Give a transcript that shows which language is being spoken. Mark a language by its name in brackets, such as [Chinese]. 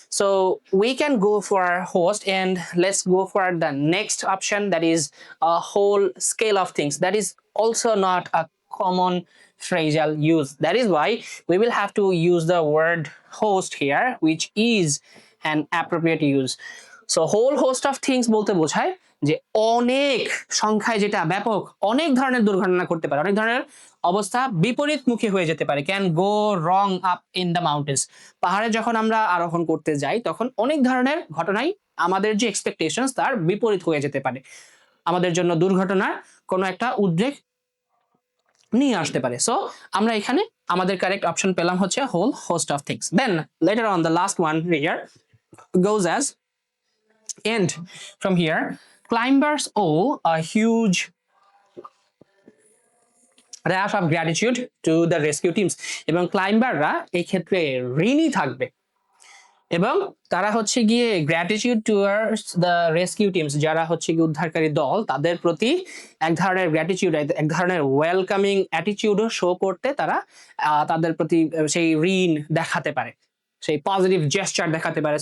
[English] So we can go for host, and let's go for the next option, that is a whole scale of things. That is also not a common phrasal use. That is why we will have to use the word host here, which is an appropriate use. [Bangla] So whole host of things বলতে বোঝায় যে অনেক সংখ্যায়, যেটা ব্যাপক, অনেক ধরনের দুর্ঘটনা করতে পারে, অনেক ধরনের অবস্থা বিপরীতমুখী হয়ে যেতে পারে। Can go wrong up in the mountains. পাহাড়ে যখন আমরা আরোহণ করতে যাই তখন অনেক ধরনের ঘটনাই আমাদের যে এক্সপেকটেশন তার বিপরীত হয়ে যেতে পারে, আমাদের জন্য দুর্ঘটনার কোনো একটা উদ্রেক নিয়ে আসতে পারে। সো আমরা এখানে আমাদের কারেক্ট অপশন পেলাম হচ্ছে whole host of things. [English] Then later on the last one here goes as, and from here climbers owe a huge dash of gratitude to the rescue teams. এবং ক্লাইম্বাররা এই ক্ষেত্রে ঋণী থাকবে [Bangla] এবং তারা হচ্ছে গিয়ে gratitude towards the rescue teams, যারা হচ্ছে গিয়ে উদ্ধারকারী দল, তাদের প্রতি এক ধরনের গ্র্যাটিটিউড, এক ধরনের ওয়েলকামিং অ্যাটিটিউডও শো করতে তারা তাদের প্রতি সেই ঋণ দেখাতে পারে, সেই পজিটিভ জেস্চার দেখাতে পারে।